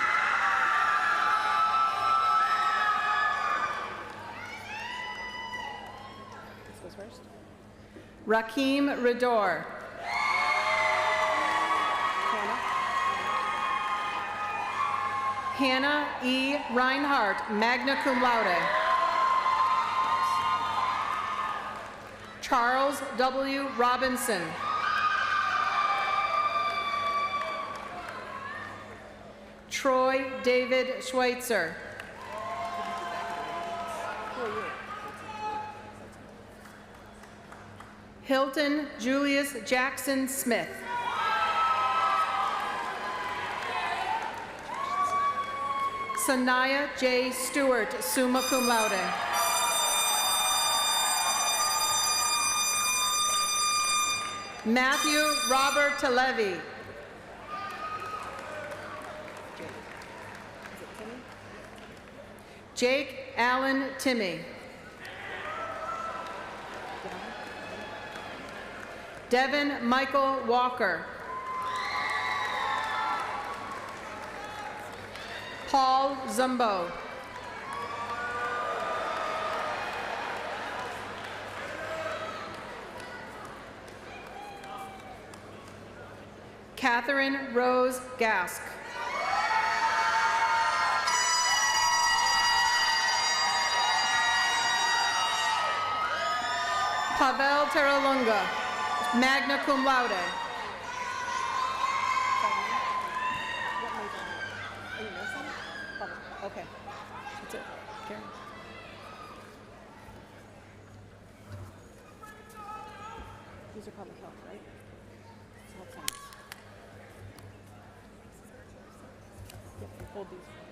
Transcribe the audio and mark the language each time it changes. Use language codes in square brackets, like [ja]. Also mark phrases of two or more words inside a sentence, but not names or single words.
[en] Rakim Rador. Hannah E. [la] Reinhardt, magna cum laude. [en] Charles W. Robinson. Troy David Schweitzer. Hilton Julius Jackson Smith. Sanaya J. [la] Stewart, summa cum laude. [en] Matthew Robert Televi. Jake Allen Timmy. Devin Michael Walker. Paul Zumbo. Catherine Rose Gask. [la] Pavel Teralunga, magna cum laude. [en] Okay, that's it. Karen. These are public health, right? It's health science. Yep, hold these.